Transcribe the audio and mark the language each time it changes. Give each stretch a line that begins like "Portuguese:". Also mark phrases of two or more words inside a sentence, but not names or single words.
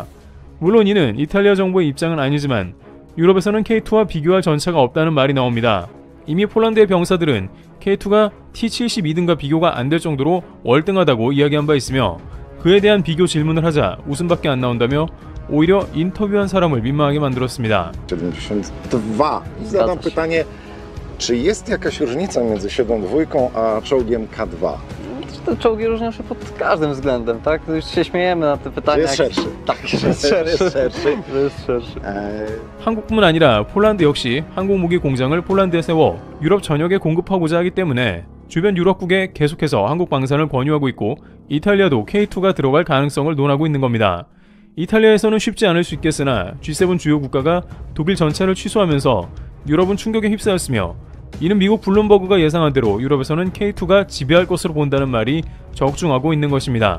Korean: 물론 이는 이탈리아 정부의 입장은 아니지만 유럽에서는 K2와 비교할 전차가 없다는 말이 나옵니다. 이미 폴란드의 병사들은 K2가 T-72등과 비교가 안 될 정도로 월등하다고 이야기한 바 있으며 그에 대한 비교 질문을 하자 웃음밖에 안 나온다며 오히려 인터뷰한 사람을 민망하게 만들었습니다. 72.
Polish: Zadam pytanie, czy jest jakaś różnica między 72 a czołgiem K2? Te czołgi różnią się pod każdym względem, tak? Już się śmiejemy na te pytania. Jest szerszy. Tak, jest szerszy.
Korean: 한국뿐만 아니라 폴란드 역시 항공무기 공장을 폴란드에 세워 유럽 전역에 공급하고자 하기 때문에 주변 유럽국에 계속해서 한국 방산을 권유하고 있고 이탈리아도 K2가 들어갈 가능성을 논하고 있는 겁니다. 이탈리아에서는 쉽지 않을 수 있겠으나 G7 주요 국가가 독일 전차를 취소하면서 유럽은 충격에 휩싸였으며 이는 미국 블룸버그가 예상한 대로 유럽에서는 K2가 지배할 것으로 본다는 말이 적중하고 있는 것입니다.